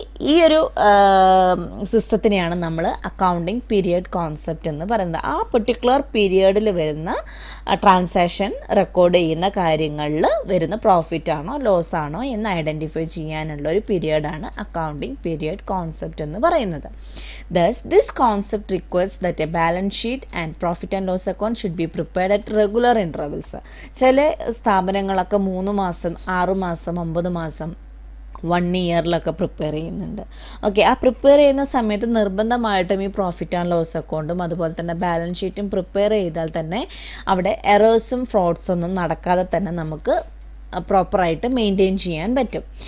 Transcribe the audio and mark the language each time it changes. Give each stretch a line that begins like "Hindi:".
Malayalam: ഈ ഒരു സിസ്റ്റത്തിനെയാണ് നമ്മൾ അക്കൗണ്ടിങ് പീരിയഡ് കോൺസെപ്റ്റ് എന്ന് പറയുന്നത്. ആ പെർട്ടിക്കുലർ പീരിയഡിൽ വരുന്ന ട്രാൻസാക്ഷൻ റെക്കോർഡ് ചെയ്യുന്ന കാര്യങ്ങളിൽ വരുന്ന പ്രോഫിറ്റ് ആണോ ലോസ് ആണോ എന്ന് ഐഡൻറ്റിഫൈ ചെയ്യാനുള്ള ഒരു പീരിയഡാണ് അക്കൗണ്ടിങ് പീരിയഡ് കോൺസെപ്റ്റ് എന്ന് പറയുന്നത്.
English: Thus, this concept requires that a balance sheet and profit and loss account should be prepared at regular intervals.
Malayalam: ചില സ്ഥാപനങ്ങളൊക്കെ 3 മാസം 6 മാസം 9 മാസം 1 ഇയറിലൊക്കെ പ്രിപ്പയർ ചെയ്യുന്നുണ്ട്. ഓക്കെ, ആ പ്രിപ്പയർ ചെയ്യുന്ന സമയത്ത് നിർബന്ധമായിട്ടും ഈ പ്രോഫിറ്റ് ആൻഡ് ലോസ് അക്കൗണ്ടും അതുപോലെ തന്നെ ബാലൻസ് ഷീറ്റും പ്രിപ്പയർ ചെയ്താൽ തന്നെ അവിടെ എറേഴ്സും ഫ്രോഡ്സും ഒന്നും നടക്കാതെ തന്നെ നമുക്ക് പ്രോപ്പറായിട്ട് മെയിൻറ്റെയിൻ ചെയ്യാൻ പറ്റും.